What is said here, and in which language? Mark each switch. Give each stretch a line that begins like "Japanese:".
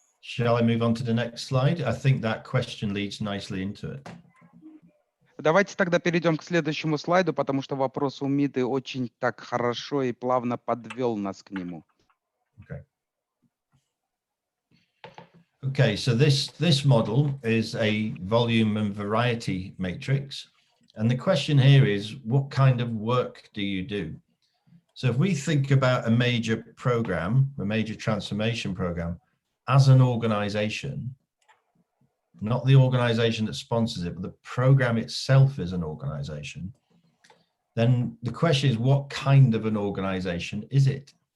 English: Shall I move on to the next slide? I think that question leads nicely into it.
Russian: Давайте тогда перейдем к следующему слайду, потому что вопрос у Миды очень так хорошо и плавно подвел нас к нему.
English: Okay, so this model is a volume and variety matrix. And the question here is, what kind of work do you do? So if we think about a major program, a major transformation program, as an organization, not the organization that sponsors it, but the program itself is an organization, then the question is, what kind of an organization is it?